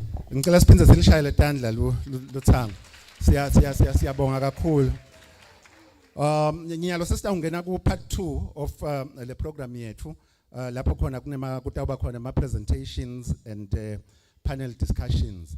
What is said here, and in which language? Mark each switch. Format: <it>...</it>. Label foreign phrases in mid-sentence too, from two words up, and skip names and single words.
<ss>Ngicela siphinde silishaye letandla luthango. Siyabonga kakhulu. Ngiyalo sesitawungena ku</ss> <en>part 2 of the program</en> <ss>yethu. Lapho khona kutawuba khona ama</ss> <en>presentations and panel discussions.</en>